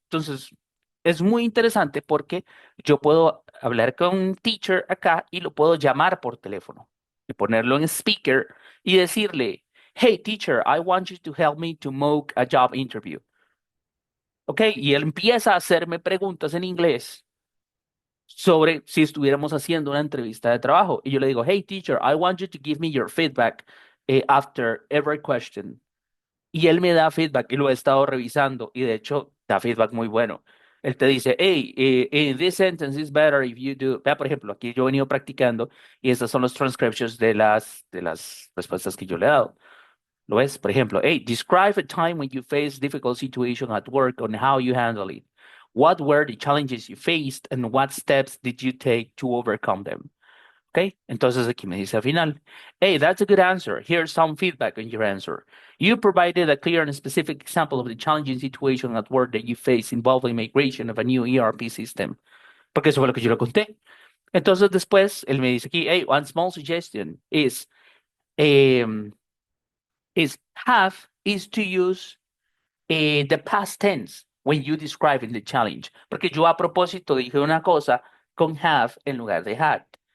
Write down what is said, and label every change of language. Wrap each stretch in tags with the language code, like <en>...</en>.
<es>Entonces, es muy interesante porque yo puedo hablar con un teacher acá y lo puedo llamar por teléfono y ponerlo en speaker y decirle,</es> <en>hey teacher, I want you to help me to mock a job interview.</en> <es>¿Ok? Y él empieza a hacerme preguntas en inglés sobre si estuviéramos haciendo una entrevista de trabajo. Y yo le digo,</es> <en>hey teacher, I want you to give me your feedback after every question.</en> <es>Y él me da feedback y lo he estado revisando y de hecho da feedback muy bueno. Él te dice,</es> <en>hey, in this sentence is better if you do.</en> <es>Vea, por ejemplo, aquí yo he venido practicando y estas son los transcriptions de las respuestas que yo le he dado. ¿Lo ves?</es> <en>Por ejemplo, hey, describe a time when you faced difficult situation at work and how you handle it. What were the challenges you faced and what steps did you take to overcome them? ¿Ok?</en> <es>Entonces aquí me dice al final,</es> <en>hey, that's a good answer. Here's some feedback on your answer. You provided a clear and specific example of the challenging situation at work that you face involving migration of a new ERP system.</en> <es>Porque eso fue lo que yo le conté. Entonces después él me dice aquí,</es> <en>hey, one small suggestion um, is have is to use the past tense when you describe in the challenge.</en> <es>Porque yo a propósito dije una cosa con have en lugar de had.</es>